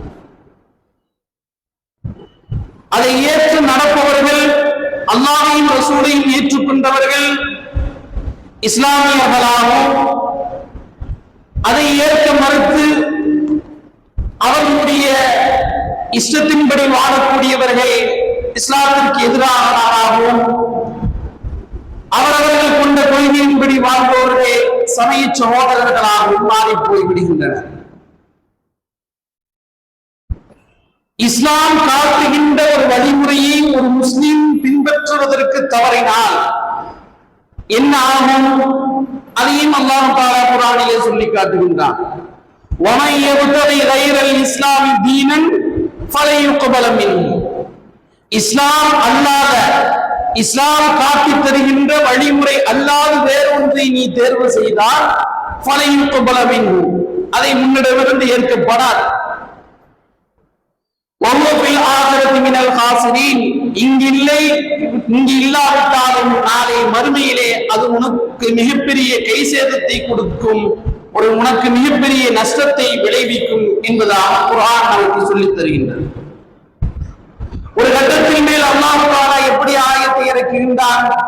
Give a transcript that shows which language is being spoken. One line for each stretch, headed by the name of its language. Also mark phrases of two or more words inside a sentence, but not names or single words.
Tamil: அதை ஏற்று நடப்பவர்கள், அல்லாஹ்வையும் ரசூலையும் ஏற்றுக்கொண்டவர்கள் இஸ்லாமியர்களாகவும், அதை ஏற்க மறுத்து அவர்களுடைய இஷ்டத்தின்படி வாழக்கூடியவர்கள் இஸ்லாத்திற்கு எதிரானவர்களாகவும், அவரவர்கள் கொண்ட கொள்கையின்படி வாழ்பவர்களே சமய சகோதரர்களாகவும் மாறி போய்விடுகின்றனர். இஸ்லாம் காட்டுகின்ற ஒரு வழிமுறையை ஒரு முஸ்லிம் பின்பற்றுவதற்கு தவறினால் என்ன ஆகும்? அதையும்
Arabic: الله تعالى
Tamil: குர்ஆனிலே சொல்லி காட்டுகின்றான்.
Arabic: وَمَن يَبْتَغِ غَيْرَ الْإِسْلَامِ دِينًا فَلَن يُقْبَلَ مِنْهُ.
Tamil: இஸ்லாம் அல்லாத, இஸ்லாம் காட்டி தருகின்ற வழிமுறை அல்லாது வேறொன்றை நீ தேர்வு செய்தால்
Arabic: فَلَن يُقْبَلَ مِنْهُ,
Tamil: அதை முன்னிடமிருந்து ஏற்கப்படாது.
Arabic: وَهُوَ فِي الْآخِرَةِ مِنَ الْخَاسِرِينَ.
Tamil: இங்கு இல்லாவிட்டாலும் நாளை மறுமையிலே அது உனக்கு மிகப்பெரிய கை சேதத்தை கொடுக்கும், உனக்கு மிகப்பெரிய நஷ்டத்தை விளைவிக்கும் என்பதாக குர்ஆன் நமக்கு சொல்லித் தருகின்றது. ஒரு கட்டத்தின் மேல்
Arabic: الله تعالى
Tamil: எப்படி ஆயத்தை இறக்குகின்றான்?